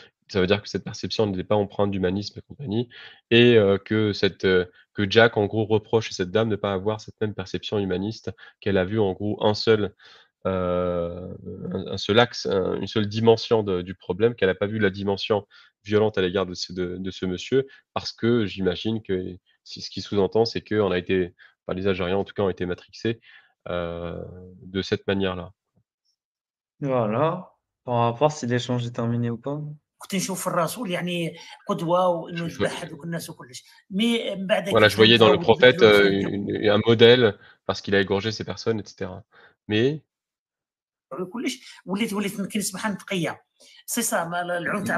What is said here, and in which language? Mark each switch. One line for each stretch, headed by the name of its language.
French: Ça veut dire que cette perception n'était pas empreinte d'humanisme et compagnie, et que Jack, en gros, reproche à cette dame de ne pas avoir cette même perception humaniste, qu'elle a vu, en gros, un seul axe, une seule dimension du problème, qu'elle n'a pas vu la dimension violente à l'égard de ce monsieur, parce que j'imagine que ce qui sous-entend, c'est qu'on a été, enfin, les Algériens en tout cas, ont été matrixés de cette manière-là. Voilà. On va voir si l'échange est terminé ou pas.
Arabic: كنت نشوف في الرسول يعني قدوه وانه يذبح هذوك الناس وكلش مي من بعد
French: Voilà, je voyais dans le prophète
Arabic: يبدلوا
French: un modèle parce qu'il a égorgé ces personnes, etc. Mais
Arabic: كلش وليت كنسمح نتقيا
French: سي سا
Arabic: العنف تاع